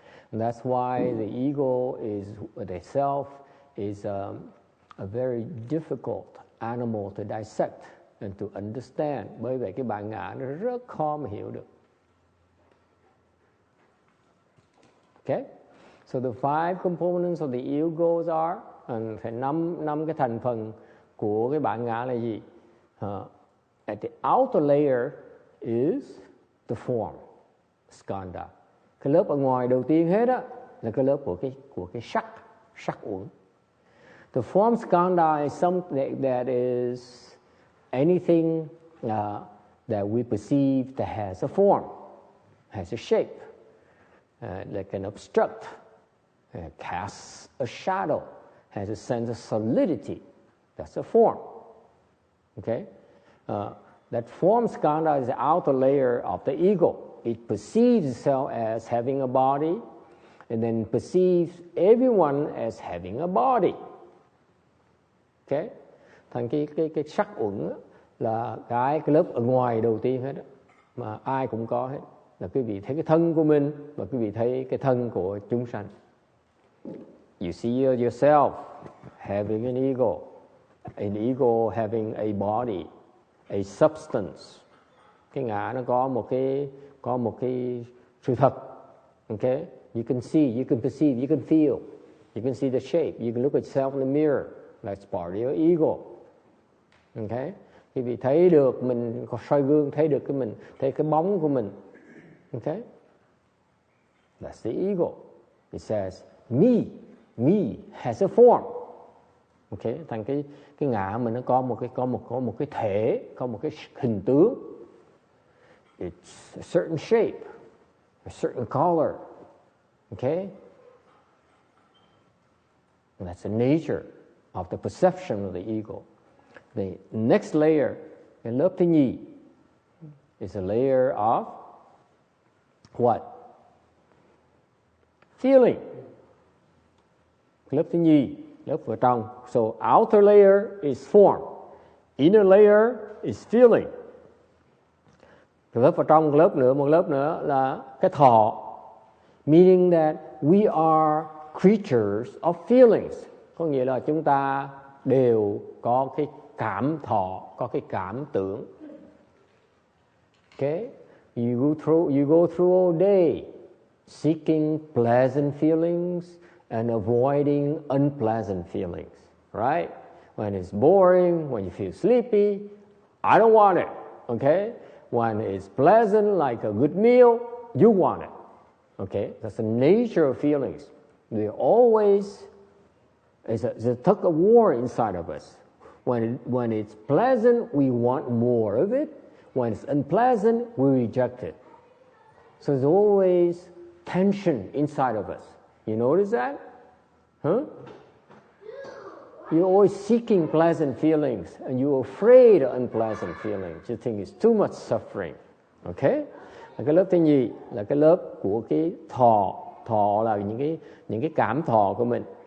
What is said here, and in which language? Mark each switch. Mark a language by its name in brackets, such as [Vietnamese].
[English] And that's why the ego the self is a very difficult animal to dissect and to understand. [Vietnamese] Bởi vậy cái bản ngã nó rất khó mà hiểu được. [English] Okay, so the 5 components of the egos are, [Vietnamese] phải năm cái thành phần của cái bản ngã là gì? [English] At the outer layer is the form, skhandha. [Vietnamese] Cái lớp ở ngoài đầu tiên hết á là cái lớp của cái sắc uẩn. [English] The form skhandha is something that is anything that we perceive that has a form, has a shape. That can obstruct, casts a shadow, has a sense of solidity. That's a form. Okay? That form skhandha is the outer layer of the ego. It perceives itself as having a body, and then perceives everyone as having a body. Okay? [Vietnamese] Thành cái sắc uẩn là cái lớp ở ngoài đầu tiên hết, mà ai cũng có hết. Là quý vị thấy cái thân của mình và quý vị thấy cái thân của chúng sanh. [English] You see yourself having an ego having a body, a substance. [Vietnamese] Cái ngã nó có một cái sự thật. [English] Okay? You can see, you can perceive, you can feel, you can see the shape, you can look at yourself in the mirror. That's part of your ego. Okay? [Vietnamese] Quý vị thấy được mình soi gương, thấy được thấy cái bóng của mình. [English] Okay? That's the ego. It says, me has a form. Okay? [Vietnamese] Thành cái ngã mình nó có một cái thể, có một cái hình tướng. [English] It's a certain shape, a certain color. Okay? And that's the nature of the perception of the ego. The next layer, [Vietnamese] cái lớp thứ nhì, [English] is a layer of what? Feeling. [Vietnamese] Lớp thứ nhì, lớp ở trong. [English] So outer layer is form, inner layer is feeling. [Vietnamese] Lớp ở trong một lớp nữa là cái thọ. [English] Meaning that we are creatures of feelings. [Vietnamese] Có nghĩa là chúng ta đều có cái cảm thọ, có cái cảm tưởng. [English] Okay? You go through all day seeking pleasant feelings and avoiding unpleasant feelings, right? When it's boring, when you feel sleepy, I don't want it, okay? When it's pleasant, like a good meal, you want it, okay? That's the nature of feelings. We always, it's a tug of war inside of us. When it's pleasant, we want more of it. When it's unpleasant, we reject it. So there's always tension inside of us. You notice that? Huh? You're always seeking pleasant feelings and you're afraid of unpleasant feelings. You think it's too much suffering. Okay? [Vietnamese] Cái lớp thứ nhì là cái lớp của cái thọ. Thọ là những cái cảm thọ của mình.